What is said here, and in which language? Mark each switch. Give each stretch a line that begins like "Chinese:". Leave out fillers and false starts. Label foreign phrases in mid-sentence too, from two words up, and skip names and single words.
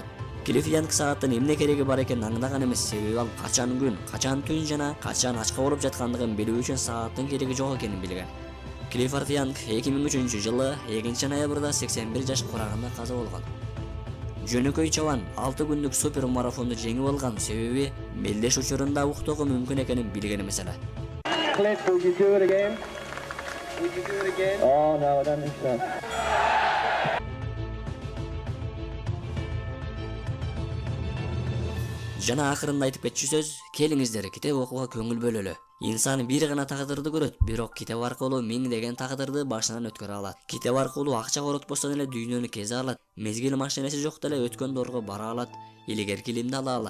Kyrgyz: Клифф Янг сааттын эмне кереги бар экенин аңдаган эмес, себеби ал качан күн, качан түн жана качан ачка болуп жаткандыгын билүү үчүн сааттын кереги жок экенин билген. Клифф Янг 2003 жылы 2-ноябрда 81 жаш курагында каза болгон. Жөнөкөй чабан 6 күндүк супер марафонду жеңип алган, себеби мелдеш учурунда уктоого мүмкүн экенин билген эмес эле.
English: Cliff, would you do it again? Would you do it again? Oh no, I don't think so.
Kyrgyz: Жана акырында айтып кетчү сөз, келиңиздер китеп окууга көңүл бөлөлү. Инсан бир гана тагдырды көрөт, бирок китеп аркылуу миңдеген тагдырды башынан өткөрө алат. Китеп аркылуу акча коротпостон эле дүйнөнү кезе алат. Мезгил машинеси жок деле өткөн доорго бара алат, илгер килимди ала алат.